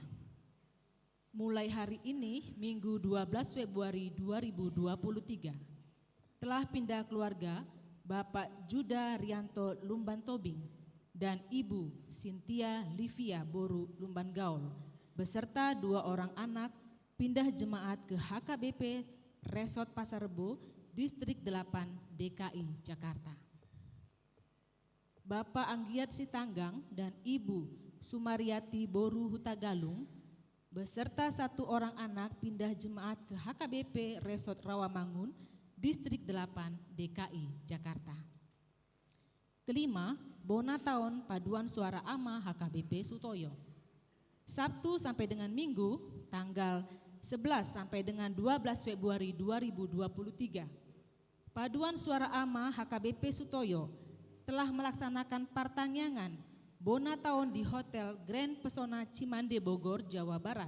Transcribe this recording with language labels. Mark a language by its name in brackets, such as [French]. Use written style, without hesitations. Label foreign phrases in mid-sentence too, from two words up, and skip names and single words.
[Indonesian] Mulai hari ini, Minggu 12 Februari 2023, telah pindah keluarga Bapak Juda Rianto Lumban Tobing dan Ibu Cynthia Livia Boru Lumban Gaul beserta dua orang anak pindah jemaat ke HKBP Resort Pasar Rebo, Distrik 8 DKI Jakarta. Bapak Anggiat Sitanggang dan Ibu Sumariati Boru Hutagalung beserta satu orang anak pindah jemaat ke HKBP Resort Rawamangun, Distrik 8 DKI Jakarta. Kelima, Bona Tahun Paduan Suara Ama HKBP Sutoyo. Sabtu sampai dengan Minggu tanggal 11 sampai dengan 12 Februari 2023. Paduan Suara Ama HKBP Sutoyo telah melaksanakan pertanyaan Bona Tahun di Hotel Grand Pesona Cimande Bogor, Jawa Barat.